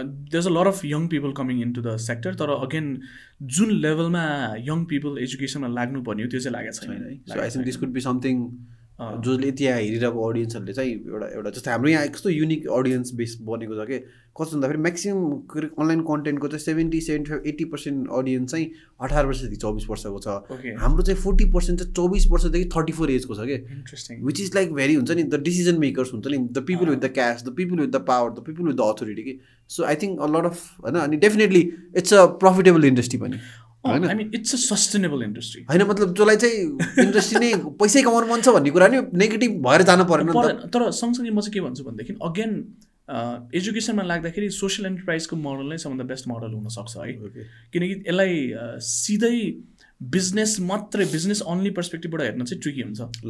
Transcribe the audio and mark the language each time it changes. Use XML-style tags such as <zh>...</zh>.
<en>there's a lot of young people coming into the sector</en> <ne>तर again जुन लेभलमा young people education मा लाग्नु पर्ने हो त्यो चाहिँ लागेको छैन</ne> <en>so I think this could be something</en> <ne>जसले त्यहाँ हेरिरहेको अडियन्सहरूले चाहिँ एउटा जस्तै हाम्रो यहाँ कस्तो युनिक अडियन्स बेस बनेको छ कि कस्तो भन्दाखेरि म्याक्सिमम अनलाइन कन्टेन्टको चाहिँ 70-75-80% अडियन्स चाहिँ 18 वर्षदेखि 24 वर्षको छ हाम्रो चाहिँ 40% चाहिँ 24 वर्षदेखि 34 एजको छ कि</ne> <en>interesting which is like very</en> <ne>हुन्छ नि</ne> <en>The decision makers हुन्छ नि the people with the cash the people with the power the people with the authority कि so I think a lot of होइन अनि definitely it's a profitable industry पनि I mean, it's a sustainable industry.</en> <ne>हैन मतलब जसलाई चाहिँ industry नै पैसै कमाउनु मन छ भन्ने कुरा नि नेगेटिभ भएर जान पर्दैन तर सँगसँगै म चाहिँ के भन्छु भनेदेखि अगेन एजुकेसनमा लाग्दाखेरि सोसियल एन्टरप्राइजको मोडल नै सबभन्दा बेस्ट मोडल हुनसक्छ है किनकि यसलाई सिधै बिजनेस मात्रै बिजनेस अन्ली पर्सपेक्टिभबाट हेर्न चाहिँ ट्रिकी हुन्छ</ne>